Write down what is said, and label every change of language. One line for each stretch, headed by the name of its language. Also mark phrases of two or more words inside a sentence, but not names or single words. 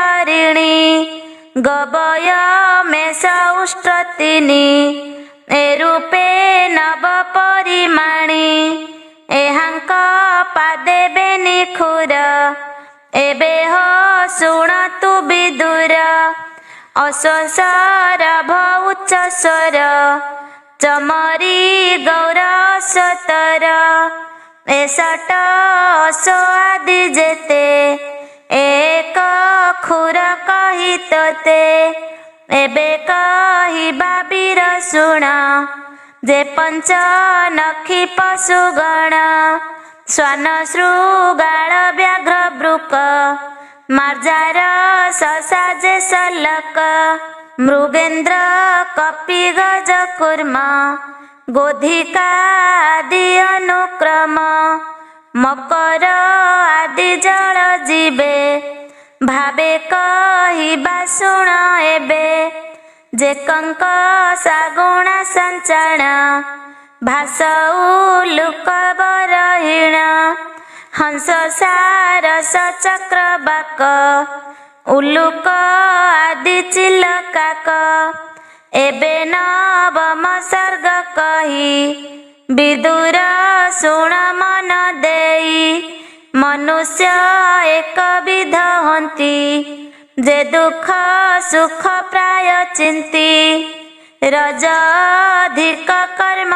Odia: ହରିଣୀ ଗବୟ ମେଷ ଉଷ୍ଟ୍ରତିନୀ ଏ ରୂପେ ନବ ପରିମାଣୀ ଏହାଙ୍କ ପାଦେ ବେନିଖୁର ଏବେ ହୋ ଶୁଣ ତୁ ବିଦୁର ଅଶ୍ୱସର ଉଚ୍ଚ ସ୍ୱର ଚମରୀ ଗୌର ସତର ଏସଟ ଅଶ୍ୱ ଆଦି ଜେତେ ଏକ ଖୁର କହି ତୋତେ ଏବେ କହିବା ବୀର ଶୁଣ ଜେ ପଞ୍ଚ ନଖୀ ପଶୁଗଣ ଶ୍ୱାନ ଶୃଗାଳ ବ୍ୟାଘ୍ର ବୃକ ମାର୍ଜାର ସସା ଜେ ସଲକ ମୃଗେନ୍ଦ୍ର କପି ଗଜ କୂର୍ମ ଗୋଧିକା ଆଦି ଅନୁକ୍ରମ ମକର ଆଦି ଜଳ ଜୀବେ ଭାବେ କହିବା ଶୁଣ ଏବେ ଜେ କଙ୍କ ସାଗୁଣା ସଞ୍ଚାଣ ଭାସ ଉଲୁକ ବରହୀଣ ହଂସ ସାରସ ଚକ୍ରବାକ ଉଲୁକ ଆଦି ଚିଲକାକ ଏବେ ନବମ ସର୍ଗ କହି ବିଦୁର ଶୁଣ ମନ ଦେଇ ମନୁଷ୍ୟ ଏକ ବିଧ ହନ୍ତି ଜେ ଦୁଖ ସୁଖ ପ୍ରାୟ ଚିନ୍ତି ରଜ ଅଧିକ କର୍ମ